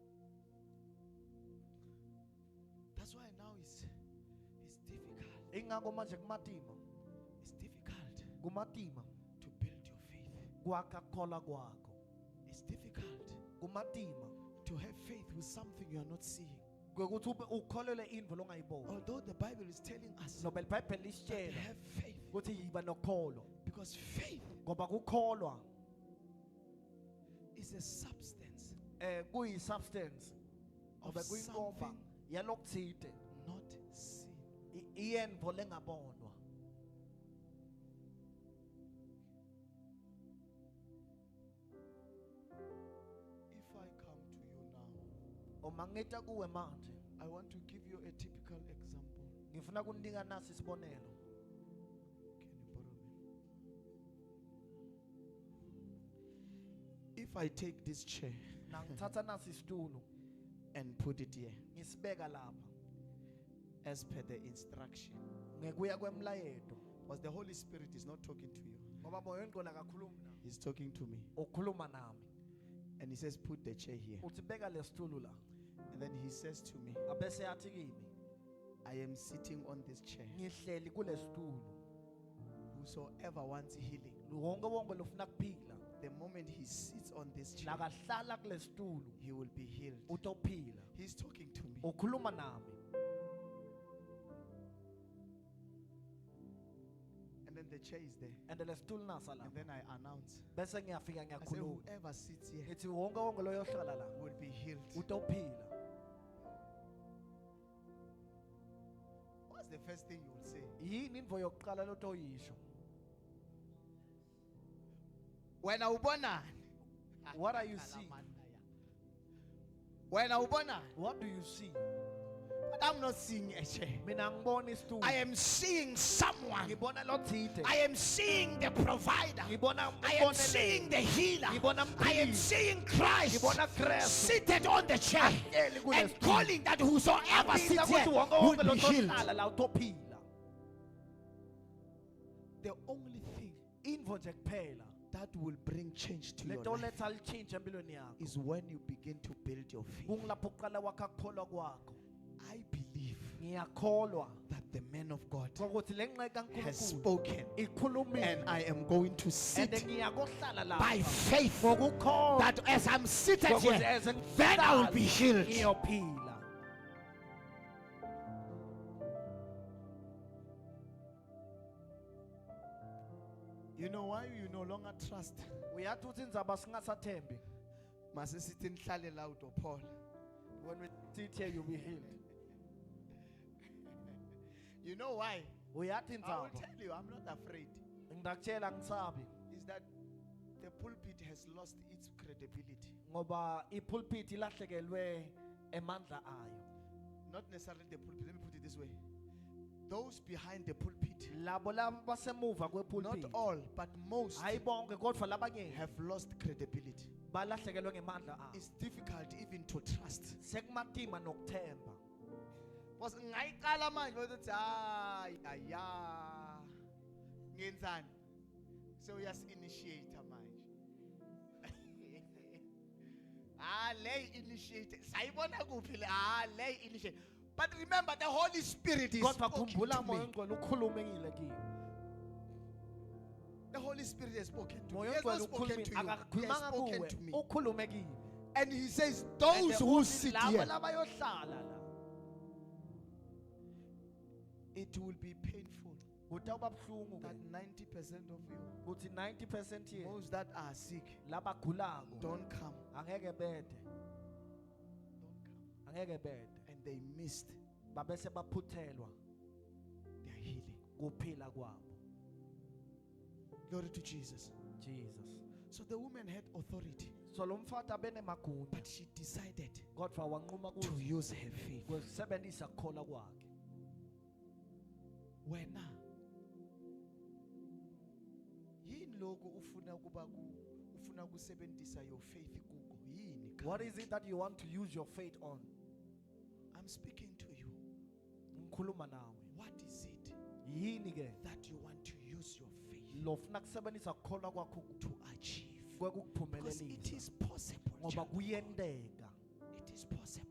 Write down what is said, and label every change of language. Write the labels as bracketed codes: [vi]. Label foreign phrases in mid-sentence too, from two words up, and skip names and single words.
[en] That's why now it's difficult. [ss] Ingakho manje kumatima, [en] It's difficult [ss] kumatima [en] to build your faith. [ss] kwakha kukholwa kwakho. [en] It's difficult [ss] Kumatima [en] to have faith with something you are not seeing. [ss] ukuthi ukholele indvo longayiboni. [en] Although the Bible is telling us [ss] Nobel iBhayibheli [en] that [ss] lisitshela [en] have faith, [ss] ukuthi yiba nokholo [en] because faith [ss] ngoba kukholwa [en] is a substance [ss] kuyi substance [en] of [ss] ngoba kuyinkomba [en] something [ss] yalokuthide [en] not seen. [ss] iyendvo lengabonwa. [en] If I come to you now, [ss] Uma ngita kuwe manje [en] I want to give you a typical example. [ss] ngifuna kuninika nasi isibonelo. [en] Can you borrow me? If I take this chair [ss] Nangithatha nasi isitulo [en] and put it here [ss] ngisibeka lapha [en] as per the instruction, [ss] ngekuya kwemlayeto [en] because the Holy Spirit is not talking to you, [ss] ngoba moya wengcwele akakhulumi nami, [en] he's talking to me. [ss] ukhuluma nami. [en] And he says, put the chair here. [ss] Uthi beka lesitulo la. [en] And then he says to me, [ss] Abese yathi kimi [en] I am sitting on this chair. [ss] ngihleli kulesitulo. [en] Whosoever wants healing, [ss] Wonke wonke lofuna kuphila [en] the moment he sits on this chair, [ss] nakahlala kulesitulo [en] he will be healed. [ss] utophila. [en] He's talking to me. [ss] Ukhuluma nami. [en] And then the chair is there. [ss] And lesitulo nasa la. [en] And then I announce, [ss] Bese ngiyafika [en] I say, [ss] ngiyakhuluma. [en] whoever sits here [ss] Ethi wonke wonke loyohlala la [en] will be healed. [ss] utophila. [en] What's the first thing you will say? [ss] Yini indvo yokuqala lotoyisho? [en] When I ubona, What are you seeing? when I ubona, What do you see? but I'm not seeing a chair. [ss] Mina ngibona isitulo. [en] I am seeing someone. [ss] Ngibona lothide. [en] I am seeing the provider. [ss] Ngibona [en] I am seeing the healer. [ss] Ngibona [en] I am [ss] mphilisi. [en] seeing Christ [ss] Ngibona Kristu. [en] seated on the chair [ss] Ahleli [en] and [ss] kulesitulo. [en] calling that whosoever [ss] Abika [en] sits [ss] ukuthi [en] here [ss] wonke [en] will [ss] wonke [en] be healed. [ss] lotohlala la utophila. [en] The only thing [ss] Indvo nje kuphela [en] that will bring change to your life [ss] letoletha lichinja empilweni yakho. [en] is when you begin to build your faith. [ss] Kungilapho uqala wakha kukholwa kwakho. [en] I believe [ss] Ngiyakholwa [en] that the man of God [ss] ukuthi le nqeka [en] has [ss] kaNkulunkulu [en] spoken, [ss] ikhulumile [en] and I am going to and sit [ss] ngiyakohlala [en] by [ss] lapha [en] faith [ss] ngokukholwa [en] that as I'm seated [ss] ukuthi [en] here, as then I will be healed. [ss] ngiyophila. [en] You know why you no longer trust? [ss] Uyathi uthi indzaba singasathembi. Mase sithi nihlale la uDophol. [en] When we sit here you'll be healed. You know why? [ss] Uyathi [en] I will [ss] indzaba [en] tell you, I'm not afraid. [ss] ngidakutshela ngisabi [en] Is that the pulpit has lost its credibility. [ss] ngoba ipulpit ilahlekelwe emandla ayo. [en] Not necessarily the pulpit. Let me put it this way. Those behind the pulpit, [ss] Labo laba basemuva [en] not [ss] kwepulpit [en] all, but most [ss] hayi bonke kodwa labanye [en] have lost credibility. [ss] balahlekelwe ngemandla ayo. [en] It's difficult even to trust. [ss] Sekumatima nokuthemba. Because ngayiqala manje ukuthi hayi aya ngenzani. [en] So initiate manje. Lay initiate. [ss] Sayibona kuphi le? [en] Lay initiate. But remember the Holy Spirit is [ss] Kodwa [en] speaking [ss] khumbula [en] to [ss] moya [en] me. [ss] ongcwele ukhulumekile kimi. [en] The Holy Spirit has spoken to me. He [ss] Moya [en] has not [ss] ongcwele [en] spoken to you. He has [ss] akakhulumanga [en] spoken [ss] kuwe, [en] to me. [ss] ukhulumekile. [en] And he says, And those who [ss] uthi [en] sit [ss] labo [en] here, [ss] labayohlala la. [en] it will be painful [ss] Kutawuba buhlungu [en] that [ss] ke. [en] 90% of you, [ss] Kuthi 90% yethu [en] those that are sick, [ss] labagulako [en] don't come. [ss] angeke bede, [en] Don't come. [ss] angeke bede. [en] And they missed [ss] Babese baphuthelwa [en] their healing. [ss] kuphila kwabo. [en] Glory to Jesus. Jesus. So the woman had authority, [ss] So lo mfata bene magunya [en] but she decided [ss] kodwa wanquma [en] to use her faith. [ss] kusebenzisa kukholwa kwakhe. Wena yini lokho ufuna kusebenzisa [en] your faith [ss] kuko yini? [en] What is it that you want to use your faith on? I'm speaking to you. [ss] Ngikhuluma nawe. [en] What is it [ss] Yini ke [en] that you want to use your faith [ss] lofuna kusebenzisa kukholwa kwakho [en] to achieve? Because it [ss] kwekuphumelelisa? [en] is possible. [ss] Ngoba [en] child of God. [ss] kuyendeka, [en] It is possible.